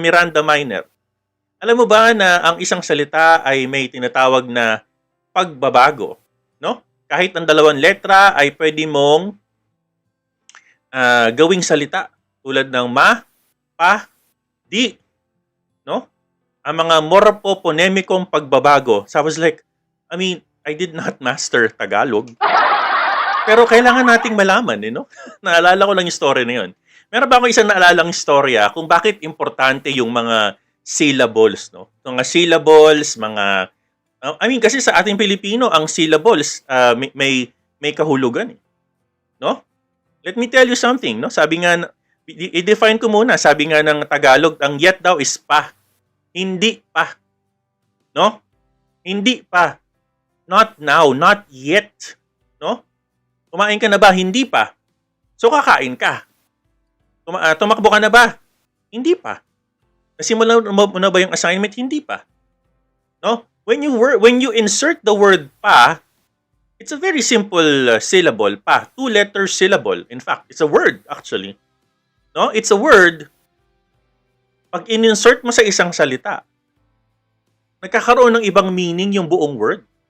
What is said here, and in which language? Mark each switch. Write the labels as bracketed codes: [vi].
[tl] MirandaMiner, alam mo ba na ang isang salita ay may tinatawag na pagbabago, no? Kahit ang dalawang letra ay pwede mong gawing salita tulad ng ma, pa, di, no? Ang mga morphoponemikong pagbabago. [en] So I was like, I did not master Tagalog. [tl] Pero kailangan nating malaman, Naalala ko lang yung story na yun. Meron ba ako isang naalalang istorya kung bakit importante yung mga syllables, no? Mga syllables, kasi sa ating Pilipino, ang syllables may kahulugan, no? [en] Let me tell you something, no? [tl] Sabi nga, i-define ko muna, sabi nga ng Tagalog, ang yet daw is pa. Hindi pa. No? Hindi pa. [en] Not now, not yet. [tl] No? Kumain ka na ba? Hindi pa. So kakain ka. Tumakbo ka na ba? Hindi pa. Nasimula mo na ba yung assignment? Hindi pa. No? [en] When you insert the word pa, it's a very simple syllable, pa. 2-letter syllable. In fact, it's a word actually. No? It's a word. [tl] Pag in-insert mo sa isang salita, nagkakaroon ng ibang meaning yung buong word.